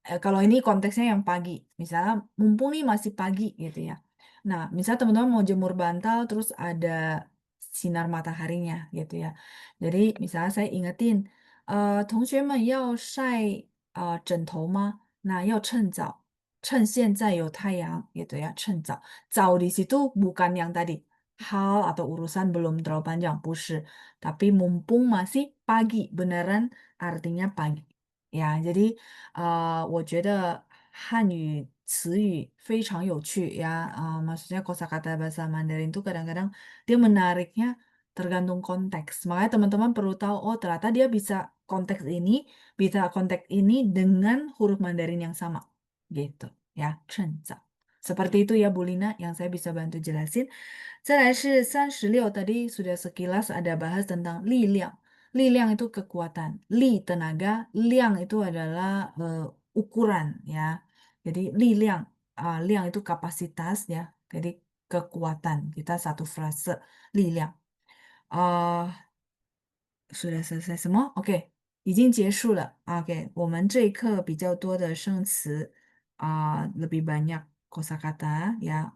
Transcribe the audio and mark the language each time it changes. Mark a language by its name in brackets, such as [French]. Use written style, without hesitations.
[Indonesian] Kalau ini konteksnya yang pagi, misalnya mumpung nih masih pagi gitu ya. Nah, misal teman-teman mau jemur bantal terus ada sinar mataharinya gitu ya. Jadi misalnya saya ingetin, [Chinese] 同学们要晒枕头吗？那要趁早，趁现在有太阳 [Indonesian] gitu ya, [Chinese] 趁早. [Indonesian] Zau di situ bukan yang tadi hal atau urusan belum terlalu panjang, [Chinese] 不是. [Indonesian] Tapi mumpung masih pagi, beneran artinya pagi. Ya, jadi [Chinese] 我觉得汉语词语非常有趣ya. [Indonesian] Maksudnya kosakata bahasa Mandarin itu kadang-kadang dia menariknya tergantung konteks. Makanya teman-teman perlu tahu, oh ternyata dia bisa konteks ini dengan huruf Mandarin yang sama. Gitu ya, 趁早.Seperti itu ya Bu Lina yang saya bisa bantu jelasin. 再来是36, tadi sudah sekilas ada bahas tentang 力量. 力量 itu kekuatan. Li tenaga, liang itu adalah ukuran ya. Jadi 力量, liang itu kapasitas ya. Jadi kekuatan. Kita satu frase 力量. sudah selesai semua? OK， [Chinese] 已经结束了。 OK，我们这一课比较多的生词 [Indonesian] lebih banyak kosakata ya。